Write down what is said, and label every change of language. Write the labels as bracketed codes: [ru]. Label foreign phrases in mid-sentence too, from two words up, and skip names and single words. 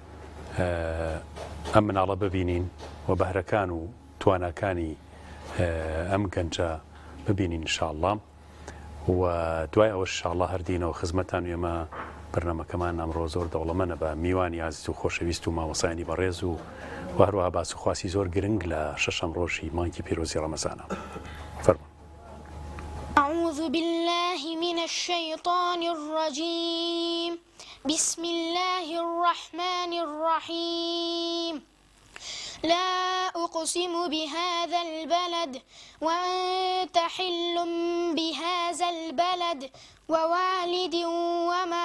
[ckb] ئەم مناڵە ببینین و بەهرەکان و تواناکانی ئەم گەنجە ببینین ئینشاءڵڵا و دوای ئەوە ئینشاءڵڵا هەردینەوە خزمەتان و ئێمە بەرنامەکەمان ئەمڕۆ زۆر دەوڵەمەندە بە میوانی عەزیز و خۆشەویست و مامۆسایانی بەڕێز و هەروەها باس و خواسی زۆر گرنگ لە شەشەم ڕۆژی مانگی پیرۆزی ڕەمەزانە فەرموو [ar] أعوذ بالله من الشيطان الرجيم بسم الله الرحمن الرحيم لا أقسم بهذا البلد وأنت حل بهذا البلد ووالد وما